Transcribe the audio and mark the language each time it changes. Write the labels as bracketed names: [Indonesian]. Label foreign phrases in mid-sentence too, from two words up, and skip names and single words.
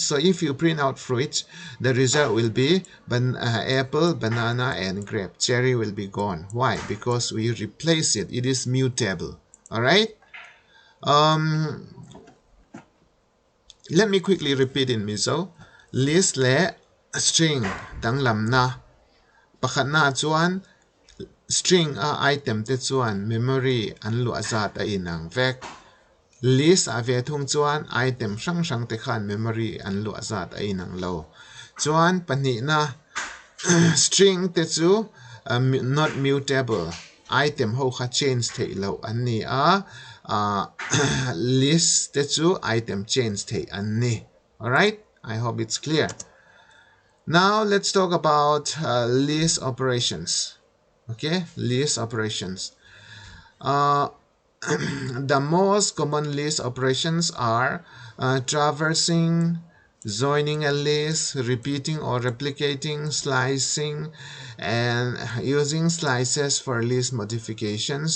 [English] So if you print out fruit, the result will be apple, banana and grape. Cherry will be gone. Why? Because we replace it. It is mutable. All right. Let me quickly repeat in miso. [Mizo] List le string dang lam na pakhat na chuan string a item te chuan memory an lu azat a inang vek list a ve thung chuan item hrang hrang te khan memory an lu azat a inang lo chuan pahnih na string te chu [English] not mutable [Mizo] item ho kha change thei lo an ni a list te chu item change thei an ni. [English] Alright, I hope it's clear. Now let's talk about list operations. Okay, list operations. The most common list operations are traversing, joining a list, repeating or replicating, slicing, and using slices for list modifications.